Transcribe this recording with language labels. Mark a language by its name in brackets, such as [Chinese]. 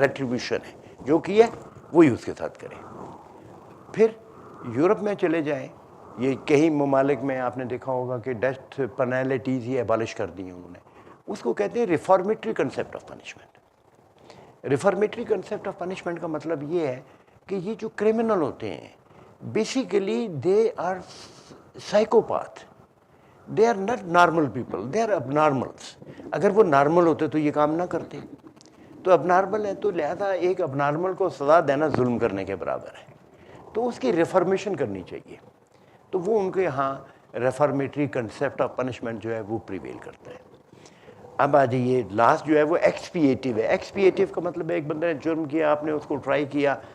[Urdu] Retribution ہے، جو کیا وہی اس کے ساتھ کرے. پھر یورپ میں چلے جائیں، یہ کئی ممالک میں آپ نے دیکھا ہوگا کہ ڈیتھ پینالٹیز ہی ایبالش کر دی ہیں انہوں نے. اس کو کہتے ہیں ریفارمیٹری concept of punishment. ریفارمیٹری concept of punishment کا مطلب یہ ہے کہ یہ جو کرمنل ہوتے ہیں [English] Basically they are psychopath. They are not normal people, they are abnormals. [Urdu] اگر وہ نارمل ہوتے تو یہ کام نہ کرتے. تو اب نارمل ہے تو لہذا ایک اب نارمل کو سزا دینا ظلم کرنے کے برابر ہے. تو اس کی ریفارمیشن کرنی چاہیے. تو وہ ان کے ہاں ریفارمیٹری کنسیپٹ آف پنشمنٹ جو ہے وہ پریویل کرتا ہے. اب آ جائیے لاسٹ جو ہے وہ ایکسپیٹیو ہے. ایکسپیٹیو کا مطلب ہے ایک بندے نے جرم کیا، آپ نے اس کو ٹرائی کیا.